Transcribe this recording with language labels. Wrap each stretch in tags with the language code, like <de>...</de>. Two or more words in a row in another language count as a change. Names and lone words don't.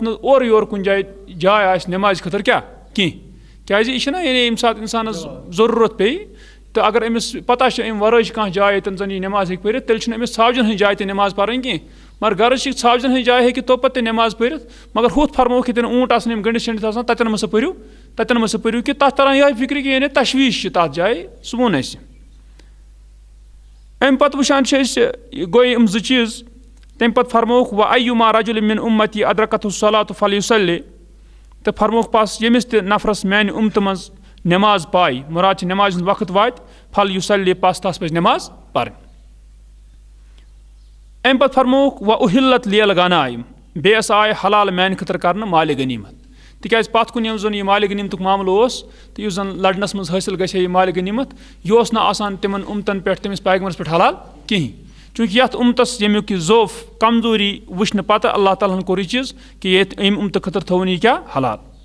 <ks>نہٕ اورٕ یورٕ کُنہِ جاے آسہِ نٮ۪مازِ خٲطرٕ کینٛہہ کیٛازِ یہِ چھِنہ یعنی ییٚمہِ ساتہٕ اِنسانَس ضروٗرت پیٚیہِ تہٕ اگر أمِس پَتہ چھِ اَمہِ وَرٲے چھِ کانٛہہ جاے ییٚتٮ۪ن زَن یہِ نٮ۪ماز ہیٚکہِ پٔرِتھ تیٚلہِ چھُنہٕ أمِس ژھاوجَن ہٕنٛز جاے تہِ نٮ۪ماز پَرٕنۍ کینٛہہ مگر غرض چھِ ژھاوجَن ہٕنٛز جاے ہیٚکہِ توپَتہٕ تہِ نٮ۪ماز پٔرِتھ مگر ہُتھ فرمووُکھ ییٚتٮ۪ن اوٗنٛٹ آسان یِم گٔنڈِتھ شٔنڈِتھ آسان تَتٮ۪ن مہ سا پٔرِو کہِ تَتھ تَران یِہوٚے فِکرِ کہِ یعنی تشویٖش چھِ تَتھ جایہِ سُہ ووٚن اَسہِ اَمہِ پَتہٕ وٕچھان چھِ أسۍ گوٚو یِم زٕ چیٖز تَمہِ پَتہٕ فرمووُکھ</ks> <ar>وَ اَیُّما رَجُلٍ مِن اُمَّتی اَدرَکَتْہُ الصَّلَاةُ فَلْیُصَلِّ</ar> <ks>تہٕ فرمووُکھ پَس ییٚمِس تہِ نفرَس میٛانہِ اُمتہٕ منٛز نٮ۪ماز پاے مُراد چھِ نٮ۪مازِ ہُنٛد وقت واتہِ فَلْیُصَلِّ پَس تَس پَزِ نٮ۪ماز پَرٕنۍ اَمہِ پَتہٕ فرمووُکھ</ks> <ar>وَ اُحِلَّت لِیَ الغَنَائِم</ar> <ks>بیٚیہِ ہسا آیہِ حلال میٛانہِ خٲطرٕ کَرنہٕ مالِ غنیٖمت تِکیٛازِ پَتھ کُن یِم زَن یہِ مالِ غنیٖمتُک معاملہٕ اوس تہٕ یُس زَن لَڑنَس منٛز حٲصِل گژھِ ہے یہِ مالِ غنیٖمت یہِ اوس نہٕ آسان تِمَن اُمتَن پٮ۪ٹھ تٔمِس پیغمبرَس پٮ۪ٹھ حلال کِہیٖنۍ چوٗنٛکہِ یَتھ اُمتَس ییٚمیُک یہِ ضوف کمزوٗری وٕچھنہٕ پَتہٕ اللہ تعالیٰ ہَن کوٚر یہِ چیٖز کہِ ییٚتہِ أمۍ اُمتہٕ خٲطرٕ تھوٚوُن یہِ کیٛاہ حلال</ks>